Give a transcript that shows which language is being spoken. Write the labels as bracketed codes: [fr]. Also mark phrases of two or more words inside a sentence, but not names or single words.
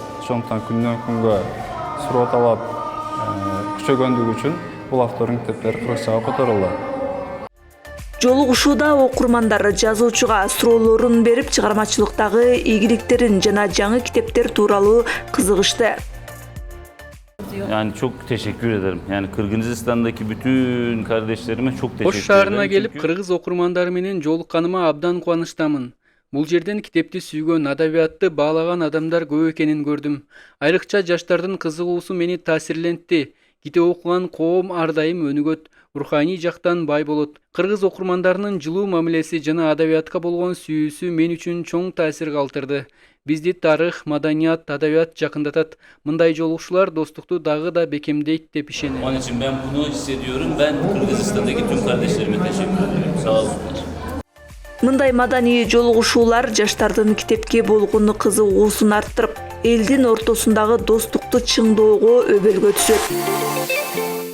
[ky] Ошондуктан күндөн күнгө суроталап күчөгөндүгү үчүн бул автордун китептери кыргызчага которулду. Жолугушууда окурмандар жазуучуга суроолорун берип, чыгармачылыктагы ийгиликтерин жана жаңы китептер тууралуу кызыгышты. [tr] Yani çok teşekkür ederim. Yani Kırgızistan'daki bütün kardeşlerime çok teşekkür ederim. [ky] Ош шаарына келип, кыргыз окурмандары менен жолукканыма абдан кубанычтамын. Бул жерден китепти сүйгөн, адабиятты баалаган адамдар көп экенин көрдүм. Айрыкча жаштардын кызыгуусу мени таасирлентти. Китеп окуган коом ар дайым өнүгөт, руханий жактан бай болот. Кыргыз окурмандарынын жылуу мамилеси жана адабиятка болгон сүйүүсү мен үчүн чоң таасир калтырды. Бизди тарых, маданият, адабият жакындатат. Мындай жолугушуулар достукту дагы да бекемдейт деп ишенем. [tr] Onun için ben bunu hissediyorum. Ben Kırgızistan'daki tüm kardeşlerime teşekkür ederim. Sağ olsunlar. [ky] Мындай маданий жолугушуулар жаштардын китепке болгон кызыгуусун арттырып, элдин ортосундагы достукту чыңдоого өбөлгө түзөт.